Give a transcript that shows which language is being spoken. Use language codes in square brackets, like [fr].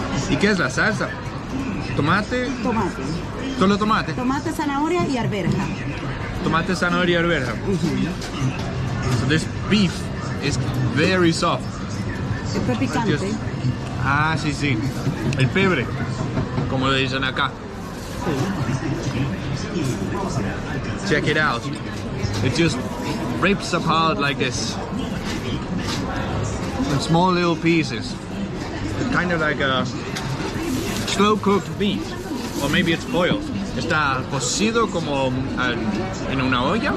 [es] ¿Y qué es la salsa? ¿Tomate? Tomate. ¿Solo tomate? Tomate, zanahoria y arveja. Tomate, zanahoria y arveja. [en] So this beef is very soft. [es] Esto es picante. Ah, sí, sí. El pebre, como lo dicen acá. [en] Check it out. It just rips apart like this. In small little pieces. It's kind of like a slow cooked beef. Or maybe it's boiled. [es] Está cocido como en una olla.